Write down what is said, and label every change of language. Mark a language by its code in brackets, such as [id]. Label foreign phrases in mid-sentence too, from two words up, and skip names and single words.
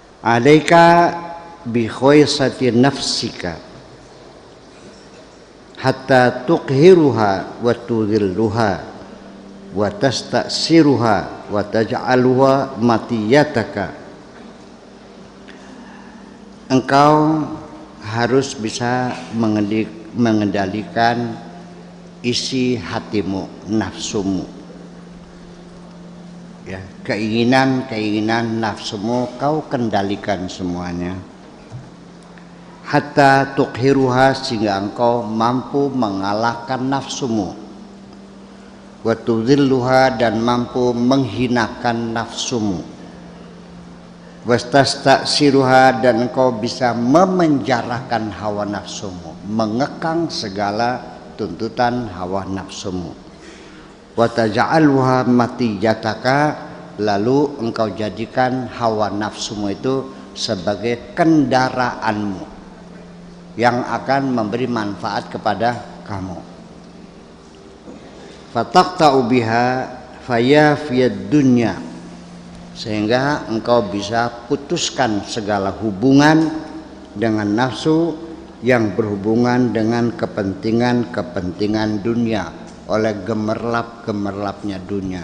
[ar] عليك بخسيسة نفسك حتى تقهرها وتذلها وتستأسرها وتجعلها مطيتك. [id] Engkau harus bisa mengendalikan isi hatimu, nafsumu, ya, keinginan nafsumu kau kendalikan semuanya. [ar] حتى تقهرها, [id] sehingga engkau mampu mengalahkan nafsumu. [ar] وتذلها, [id] dan mampu menghinakan nafsumu. Wastastasiruha, dan engkau bisa memenjarakan hawa nafsumu, mengekang segala tuntutan hawa nafsumu. [ar] وتجعلها مطيتك, [id] lalu engkau jadikan hawa nafsumu itu sebagai kendaraanmu yang akan memberi manfaat kepada kamu. [ar] فتقطع بها فيافي الدنيا, [id] sehingga engkau bisa putuskan segala hubungan dengan nafsu yang berhubungan dengan kepentingan dunia oleh gemerlap-gemerlapnya dunia.